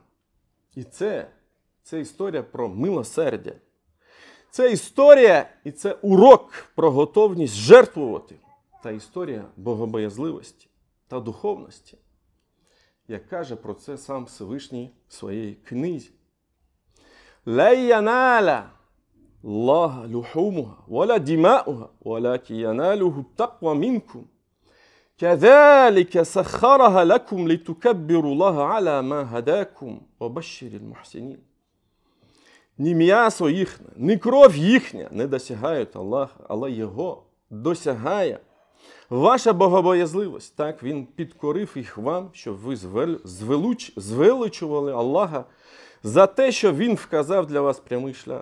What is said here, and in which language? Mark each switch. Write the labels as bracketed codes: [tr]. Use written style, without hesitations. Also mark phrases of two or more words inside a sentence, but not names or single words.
[uk] І це історія про милосердя. Це історія і це урок про готовність жертвувати. Та історія богобоязливості та духовності. Як каже про це сам Всевишній в своїй книзі. [ar] «لن ينال الله لحومها، ولا دماؤها، ولكن يناله التقوى منكم. كذلك سخرها لكم لتكبروا الله على ما هداكم وبشر المحسنين». [uk] Ні м'ясо їхнє, ні кров їхня не досягають Аллаха, але Його досягає ваша богобоязливість. Так Він підкорив їх вам, щоб ви звеличували Аллаха за те, що Він вказав для вас прямий шлях.